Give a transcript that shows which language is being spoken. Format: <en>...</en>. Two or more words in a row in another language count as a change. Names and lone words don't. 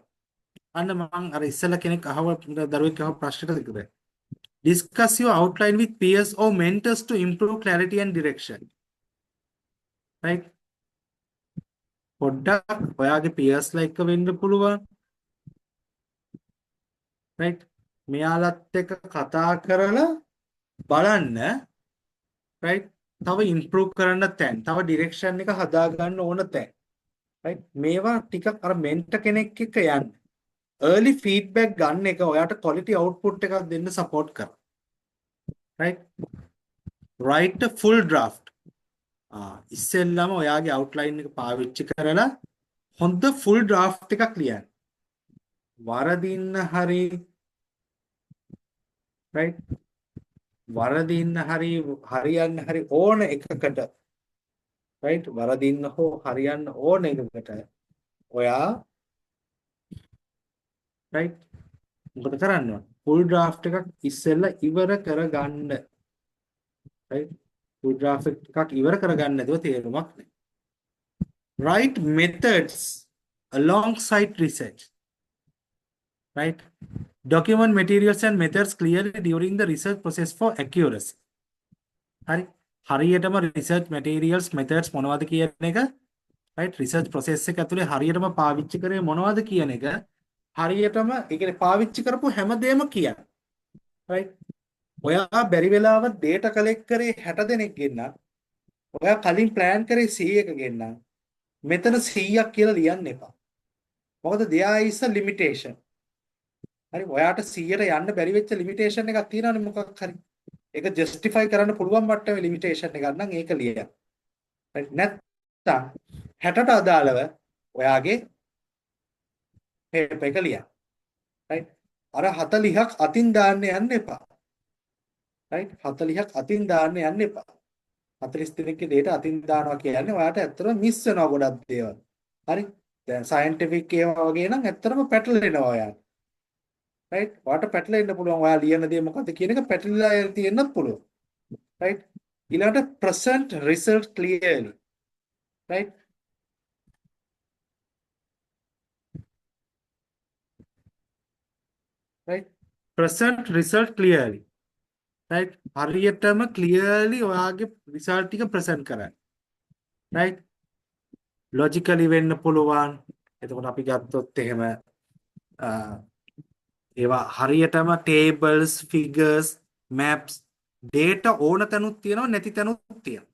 <si>අන්න මම අර ඉස්සෙල්ලා කෙනෙක් දරුවෙක් අහව ප්‍රශ්නකට තිබුණේ.</si> <en>Discuss your outline with peers or mentors to improve clarity and direction.</en> <si>right පොඩ්ඩක් ඔයාගේ peersලා එක්ක වෙන්න පුළුවන්. right මෙයාලත් එක්ක කතා කරලා බලන්න. right තව improve කරන්න තැන්, තව direction එක හදා ගන්න ඕන තැන්. right මේවා ටිකක් අර mentor කෙනෙක් එක්ක යන්න.</si> <en>early feedback</en> <si>ගන්න එක ඔයාට</si> <en>quality output</en> <si>එකක් දෙන්න support කරනවා.</si> <en>right write a full draft.</en> <si>ඉස්සෙල්ලාම ඔයාගේ outline එක පාවිච්චි කරලා හොඳ</si> <en>full draft</en> <si>එකක් ලියන්න. වරදින්න හරි right වරදින්න හරි හරියන්න හරි ඕන එකකට right වරදින්න හෝ හරියන්න ඕන එකකට ඔයා right මොකද කරන්න ඕන?</si> <en>full draft</en> <si>එකක් ඉස්සෙල්ලා ඉවර කරගන්න. right</si> <en>full draft</en> <si>එකක් ඉවර කරගන්න නැතුව තේරුමක් නැහැ.</si> <en>write methods alongside research. right document materials and methods clearly during the research process for accuracy.</en> <si>හරි හරියටම</si> <en>research materials methods</en> <si>මොනවද කියන එක</si> <en>right research process</en> <si>එක ඇතුලේ හරියටම පාවිච්චි කරේ මොනවද කියන එක හරියටම ඒ කියන්නේ පාවිච්චි කරපු හැමදේම කියන්න. right ඔයා බැරි වෙලාව</si> <en>data collect</en> <si>කරේ 60 දෙනෙක් ගෙන්න. ඔයා කලින් plan කරේ 100ක ගෙන්න. මෙතන 100ක් කියලා ලියන්න එපා. මොකද</si> <en>there is a limitation.</en> <si>හරි ඔයාට 100ට යන්න බැරි වෙච්ච limitation එකක් තියෙනවනේ මොකක් හරි. ඒක justify කරන්න පුළුවන් මට්ටමේ limitation එකක් නම් ඒක ලියන්න. right නැත්තම් 60ට අදාළව ඔයාගේ paper එක ලියන්න. right අර 40ක් අතින් දාන්න යන්න එපා. right 40ක් අතින් දාන්න යන්න එපා. 40 දිනකේ data අතින් දානවා කියන්නේ ඔයාට ඇත්තටම මිස් වෙනවා ගොඩක් දේවල්. හරි දැන් scientific ඒවා වගේ නම් ඇත්තටම පැටලෙනවා ඔයාට. right ඔයාට පැටලෙන්න පුළුවන්. ඔයා ලියන දේ මොකද්ද කියන එක පැටලිලා තියෙන්නත් පුළුවන්.</si> <en>right ඊළඟට present result clearly. right right present result clearly.</en> <si>right හරියටම clearly ඔයාගේ result ටික present කරන්න.</si> <en>right logically</en> <si>වෙන්න පුළුවන්. එතකොට අපි ගත්තොත් එහෙම ඒවා හරියටම</si> <en>tables figures maps data</en> <si>ඕන තැනුත් තියෙනවා නැති තැනුත් තියෙනවා.</si>